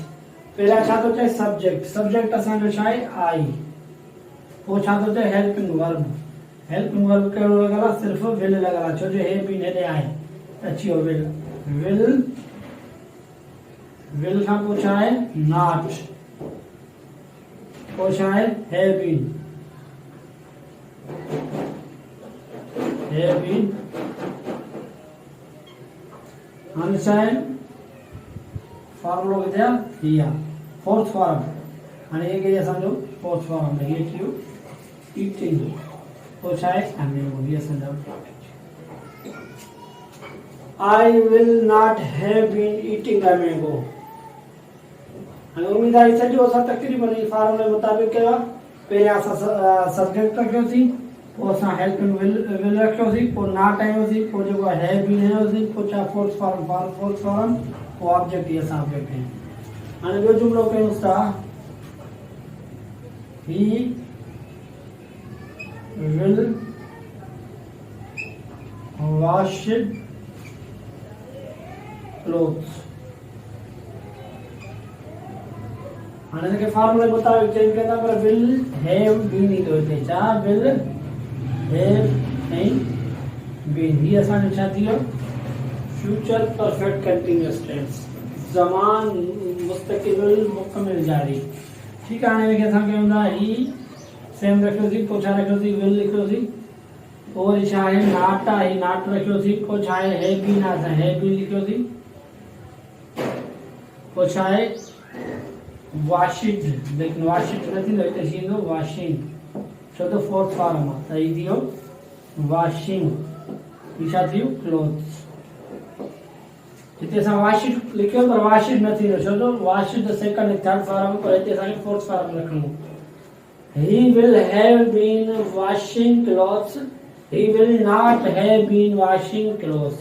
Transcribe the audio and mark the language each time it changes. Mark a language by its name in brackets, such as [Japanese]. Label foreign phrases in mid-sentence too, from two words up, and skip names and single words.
[Sindhi] पहिरियां छा थो चए [English] subject subject [Sindhi] असांजो छा आहे आई पोइ छा थो चए [English] helping verb [Sindhi] कहिड़ो लॻल आहे सिर्फ़ु विल लॻल आहे छो जो हे बि हेॾे आहे अची वियो विल विल खां पोइ छा आहे नॉट पोइ छा आहे [English] have been [Sindhi] हाणे छा आहे फॉर्मूलो किथे आहे हीअ आहे [English] fourth form. [Sindhi] हाणे हे कई असांजो [English] fourth form [Sindhi] हीअ थी वियो ईटिंग पोइ छा आहे अमेंगो हीअ असांजा [English] I will not have been eating a mango। [Sindhi] उम्मीद आहे सॼो असां तक़रीबन फार्मूले मुताबिक़ कयो आहे। पहिरियां असां सब्जेक्ट रखियोसीं पोइ असां [English] helping will [Sindhi] रखियोसीं पोइ नॉट आयोसीं पोइ जेको आहे [English] have been [Sindhi] आयोसीं पोइ छा [English] fourth form [Sindhi] पोइ ऑब्जेक्ट ई असां ऑब्जेक्ट आहियूं। हाणे ॿियो जुमिलो कयूंसि था [English] he will wash clothes। [Sindhi] हाणे हिनखे फार्मूले मुताबिक़ चेंज कंदा पर [English] will have been [Sindhi] ई थो अचे छा [English] will have [Sindhi] ऐं बीन हीअ असांजो छा थी वियो [English] future perfect continuous tense [Sindhi] ज़मान मुस्तक़बिल मुकमिल जारी। ठीकु आहे। हाणे हिनखे असां कयूं था ही सेम रखियोसीं पोइ छा रखियोसीं विल लिखियोसीं पोइ वरी छा आहे नॉट आहे ही नॉट रखियोसीं पोइ छा आहे [English] have been [Sindhi] आहे असां [English] have been [Sindhi] लिखियोसीं पोइ छा आहे वॉशिड लेकिन वॉशिड न थींदो हिते थी वेंदो वॉशिंग छो त [English] fourth form [Sindhi] आहे त हीअ थी वियो वॉशिंग हीअ छा थी वियो क्लोथ्स। हिते असां वॉशिड लिखियो पर वॉशिड न थींदो छो त वॉशिड [English] second third form [Sindhi] पर हिते असांखे [English] fourth form [Sindhi] लिखणो। [English] he will have been washing clothes he will not have been washing clothes.